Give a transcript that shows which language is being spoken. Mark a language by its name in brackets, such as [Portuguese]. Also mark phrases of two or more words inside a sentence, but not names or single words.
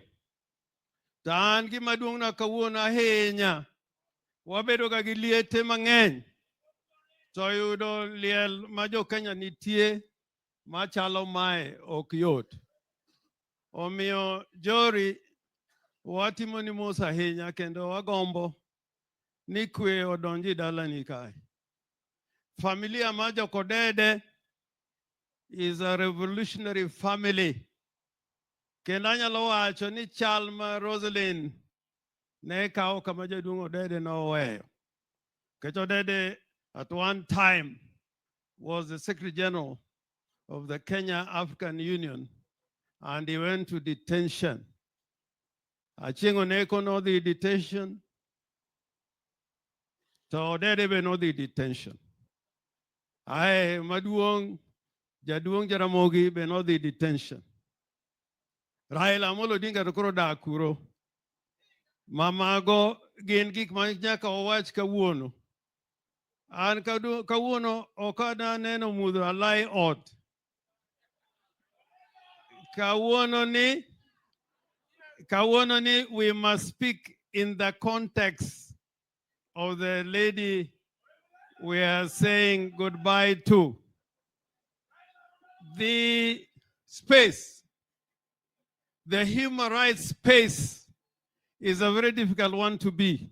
[Luo (Kenya and Tanzania)] To an gima duong'na kawuono ahinya, wabedo ga gi liete mang'eny to yudo liel ma jo Kenya nitie machalo mae ok yot. Omiyo Jori watimo ni mos ahinya kendo wagombo ni kwe odonji dalani kae. Familia ma jokodede [English] is a revolutionary family. [Luo (Kenya and Tanzania)] Kendo anyalo wacho ni chal ma Rosalind ne kawo kama jaduong' Odede noweyo. [English] Kech Odede at one time was the Secretary General of the Kenya African Union, and he went to detention. [Luo (Kenya and Tanzania)] Achieng' Oneko no [English] the detention, [Luo (Kenya and Tanzania)] to Odede be no [English] the detention. [Luo (Kenya and Tanzania)] Ae Maduong' Jaduong' Jaramogi be no [English] the detention. [Luo (Kenya and Tanzania)] Raila Amolo Odinga to koro dak kuro. Mamago gin gik ma nyaka owach kawuono. An kawuono ok aneno mudho alai ot. Kawuono ni [English] we must speak in the context of the lady we are saying goodbye to. The space, the human rights space, is a very difficult one to be.